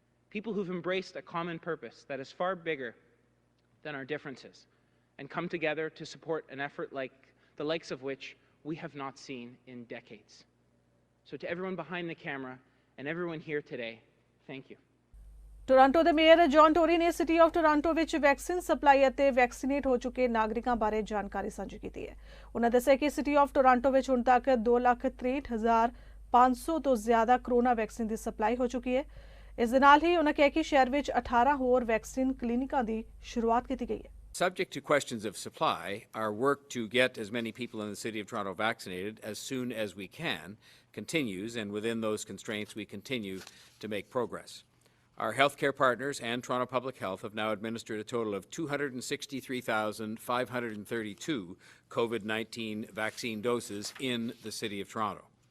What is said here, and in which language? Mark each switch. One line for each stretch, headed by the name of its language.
English: People who've embraced a common purpose that is far bigger than our differences and come together to support an effort like the likes of which we have not seen in decades. So to everyone behind the camera and everyone here today, thank you.
Punjabi: Toronto ਦੇ mayor John Tory ਨੇ city of Toronto ਵਿੱਚ vaccine supply ਅਤੇ vaccinate ਹੋ ਚੁੱਕੇ ਨਾਗਰਿਕਾਂ ਬਾਰੇ ਜਾਣਕਾਰੀ ਸਾਂਝੀ ਕੀਤੀ ਹੈ। ਉਹਨਾਂ ਦੱਸਿਆ ਕਿ ਸਿਟੀ ਆਫ ਟੋਰਾਂਟੋ ਵਿੱਚ ਹੁਣ ਤੱਕ 2,63,500 ਤੋਂ ਜ਼ਿਆਦਾ ਕਰੋਨਾ ਵੈਕਸੀਨ ਦੀ ਸਪਲਾਈ ਹੋ ਚੁੱਕੀ ਹੈ। ਇਸ ਦੇ ਨਾਲ ਹੀ ਉਹਨਾਂ ਕਿਹਾ ਕਿ ਸ਼ਹਿਰ ਵਿੱਚ 18 ਹੋਰ ਵੈਕਸੀਨ ਕਲੀਨਿਕਾਂ ਦੀ ਸ਼ੁਰੂਆਤ ਕੀਤੀ ਗਈ ਹੈ।
English: Subject to questions of supply, our work to get as many people in the City of Toronto vaccinated as soon as we can continues, and within those constraints we continue to make progress. Our healthcare partners and Toronto Public Health have now administered a total of 263,532 COVID-19 vaccine doses in the City of Toronto.